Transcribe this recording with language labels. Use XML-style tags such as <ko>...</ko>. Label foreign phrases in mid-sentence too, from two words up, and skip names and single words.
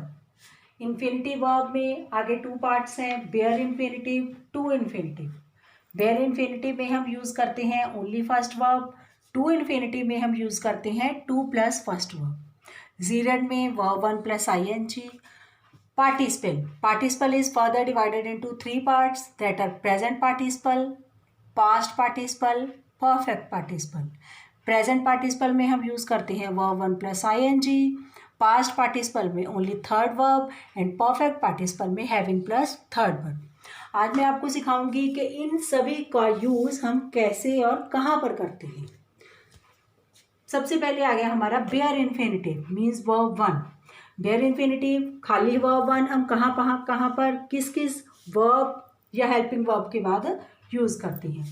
<en>infinitive verb</en> <hi>में आगे</hi> <en>2 पार्ट्स हैं: bare infinitive, to infinitive. bare infinitive</en> <hi>में हम</hi> <en>यूज</en> <hi>करते हैं</hi> <en>only first verb. to infinitive</en> <hi>में हम</hi> <en>यूज</en> <hi>करते हैं</hi> <en>to plus first verb. जीरंड में verb 1 plus ing. Participle is further divided into 3 parts, that are present participle, past participle, perfect participle. Present participle</en> <hi>में हम</hi> <en>यूज</en> <hi>करते हैं</hi> <en>verb 1 plus ing, past participle में only third verb and perfect participle में having plus third verb.</en> <hi>आज मैं आपको सिखाऊंगी कि इन सभी का यूज हम कैसे और कहाँ पर करते हैं। सबसे पहले आ गया हमारा</hi> <en>bare infinitive, means verb 1. bare infinitive</en> <hi>खाली वर्ब 1 हम कहाँ पर किस किस वर्ब या</hi> <en>helping verb</en> <hi>के बाद यूज करते हैं।</hi>